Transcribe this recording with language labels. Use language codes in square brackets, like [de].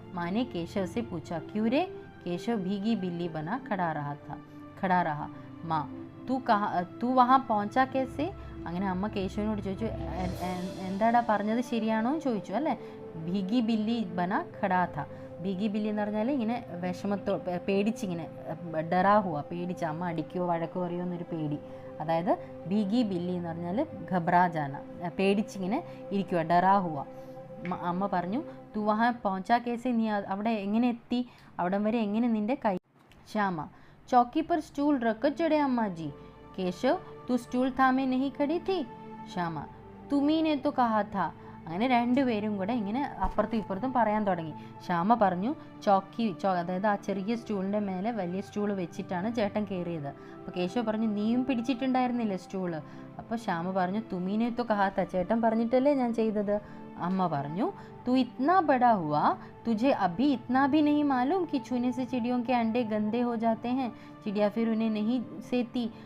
[hi] മാനെ കേശവ് से पूछा, क्यों रे. केशव भीगी बिल्ली बना खड़ा रहा. माँ, तू वहाँ पहुँचा कैसे. [ml] അങ്ങനെ അമ്മ കേശവനോട് ചോദിച്ചു, എന്താടാ പറഞ്ഞത് ശരിയാണോ എന്ന് ചോദിച്ചു അല്ലേ. [hi] ഭീഗി ബില്ലി ബന ഖടാ ഥ. [ml] ഭീഗി ബില്ലി എന്ന് പറഞ്ഞാൽ ഇങ്ങനെ പേടിച്ചിങ്ങനെ [hi] ഡറാ ഹുവ, [ml] പേടിച്ച് അമ്മ അടിക്കുകയോ വഴക്കോ പറയുമോ എന്നൊരു പേടി. അതായത് ഭീഗി ബില്ലി എന്ന് പറഞ്ഞാൽ [hi] ഘബ്രാ ജാന, [ml] പേടിച്ചിങ്ങനെ ഇരിക്കുക, [hi] ഡറാ ഹുവ. [ml] അമ്മ പറഞ്ഞു, [hi] തു വഹാ പहुँचा कैसे, [ml] നീ അവിടെ എങ്ങനെ എത്തി, അവിടം വരെ എങ്ങനെ നിൻ്റെ കൈ. [hi] ശ്യാമ, चौकी पर स्टूल रख चढ़े अम्मा जी. केशव, तू स्टूल थामे नहीं खड़ी थी. श्यामा, തുമീനെ तो कहा था. [ml] അങ്ങനെ രണ്ടുപേരും കൂടെ ഇങ്ങനെ അപ്പുറത്തും ഇപ്പുറത്തും പറയാൻ തുടങ്ങി. ശ്യാമ പറഞ്ഞു അതായത് ആ ചെറിയ സ്റ്റൂളിൻ്റെ മേലെ വലിയ സ്റ്റൂൾ വെച്ചിട്ടാണ് ചേട്ടൻ കയറിയത്. അപ്പോൾ കേശവ് പറഞ്ഞു നീയും പിടിച്ചിട്ടുണ്ടായിരുന്നില്ലേ സ്റ്റൂള്? അപ്പോൾ ശ്യാമ പറഞ്ഞു [hi] തുമീനെ तो कहा था, [ml] ചേട്ടൻ പറഞ്ഞിട്ടല്ലേ ഞാൻ ചെയ്തത്. [hi] अम्मा [ml] പറഞ്ഞു [hi] तू इतना बड़ा हुआ, तुझे अभी इतना भी नहीं मालूम कि छूने से चिड़ियों के अंडे गंदे हो जाते हैं, चिड़िया फिर उन्हें नहीं सेती.